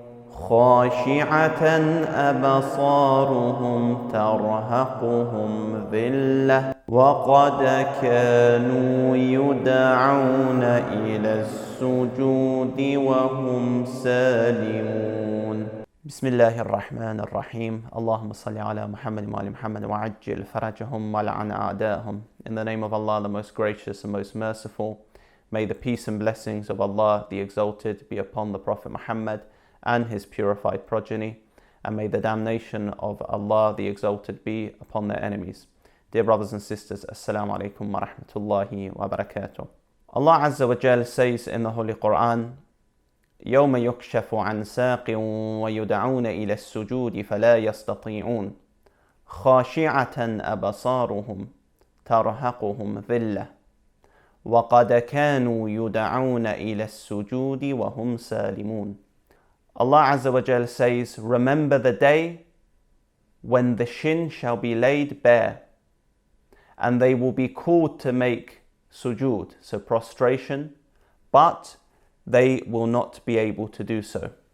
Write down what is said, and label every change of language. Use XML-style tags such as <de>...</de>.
<ar>خاشعة أبصارهم ترهقهم ذلة وقد كانوا يدعون إلى السجود وهم سالمون بسم الله الرحمن الرحيم اللهم صل على محمد وآل محمد وعجل فرجهم ولعن أعداءهم.</ar> <en>In the name of Allah, the most gracious and most merciful, may the peace and blessings of Allah the Exalted be upon the Prophet Muhammad and his purified progeny, and may the damnation of Allah the Exalted be upon their enemies. Dear brothers and sisters, Assalamu alaikum wa rahmatullahi wa barakatuh. Allah Azza wa Jal says in the Holy Quran,</en> <ar>يوم يكشف عن ساق ويدعون إلى السجود فلا يستطيعون خاشعة أبصارهم ترهقهم ذلة وقد كانوا يدعون إلى السجود وهم سالمون.</ar> <en>Allah Azza wa Jal says, remember the day when the shin shall be laid bare, and they will be called to make sujood, so prostration, but they will not be able to do so.</en>